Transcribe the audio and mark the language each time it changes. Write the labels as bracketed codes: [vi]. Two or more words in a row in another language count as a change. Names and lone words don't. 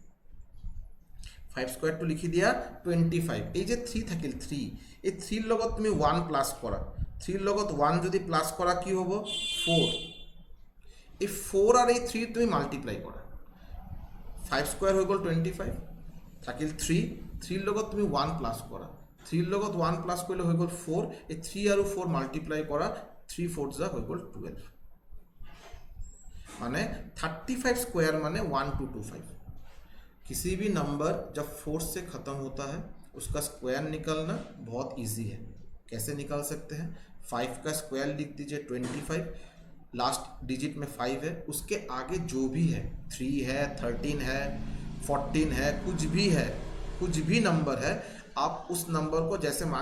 [as] 5 [en] square two [as] লিখি দিয়া 25 এই যে 3 থাকিল 3 এই 3 লগত তুমি 1 প্লাস কৰা 3 লগত 1 যদি প্লাস কৰা কি হ'ব 4 এই 4 আর এই 3 তুমি মাল্টিপ্লাই কৰা 5 স্কয়াৰ হৈ গ'ল 25 থাকিল 3 লগত তুমি 1 প্লাস কৰা 3 লগত 1 প্লাস কৰিলে হৈ গ'ল 4 এই 3 আৰু 4 মাল্টিপ্লাই কৰা 3 4 যা হৈ গ'ল 12 [hi] माने 35 स्क्वायर माने 1225 किसी भी नंबर जब 4 से खत्म होता है उसका स्क्वायर निकालना बहुत इजी है कैसे निकाल सकते हैं 5 का स्क्वायर लिख दीजिए 25 [en] last digit [hi] में 5 है उसके आगे जो भी है 3 है 13 है 14 है कुछ भी नंबर है आप उस नंबर को जैसे मान